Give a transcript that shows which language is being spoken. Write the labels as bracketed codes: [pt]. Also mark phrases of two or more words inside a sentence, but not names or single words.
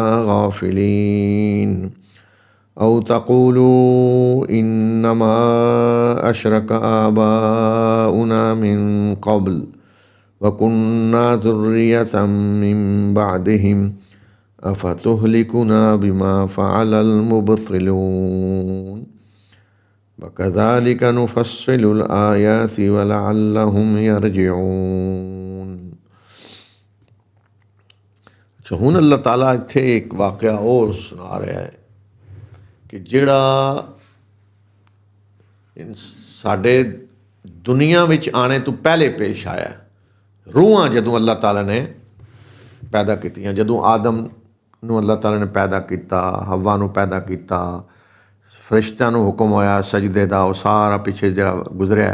[ar] غَافِلِينَ أَوْ تَقُولُوا إِنَّمَا أَشْرَكَ آبَاؤُنَا مِن قَبْلُ وَكُنَّا ذُرِّيَّةً مِّن بَعْدِهِمْ أَفَتُهْلِكُنَا بِمَا فَعَلَ الْمُبْطِلُونَ وَكَذَلِكَ نُفَصِّلُ الْآيَاتِ وَلَعَلَّهُمْ يَرْجِعُونَ۔ [pa] ਅੱਛਾ, ਹੁਣ ਅੱਲਾਹ ਤਾਲਾ ਇੱਥੇ ਇੱਕ ਵਾਕਿਆ ਹੋਰ ਸੁਣਾ ਰਿਹਾ ਹੈ ਕਿ ਜਿਹੜਾ ਸਾਡੇ ਦੁਨੀਆ ਵਿੱਚ ਆਉਣੇ ਤੋਂ ਪਹਿਲੇ ਪੇਸ਼ ਆਇਆ। ਰੂਹਾਂ ਜਦੋਂ ਅੱਲਾਹ ਤਾਲਾ ਨੇ ਪੈਦਾ ਕੀਤੀਆਂ, ਜਦੋਂ ਆਦਮ ਨੂੰ ਅੱਲਾਹ ਤਾਲਾ ਨੇ ਪੈਦਾ ਕੀਤਾ, ਹਵਾ ਨੂੰ ਪੈਦਾ ਕੀਤਾ, ਫਰਿਸ਼ਤਿਆਂ ਨੂੰ ਹੁਕਮ ਹੋਇਆ ਸਜਦੇ ਦਾ, ਉਹ ਸਾਰਾ ਪਿੱਛੇ ਜਿਹੜਾ ਗੁਜ਼ਰਿਆ।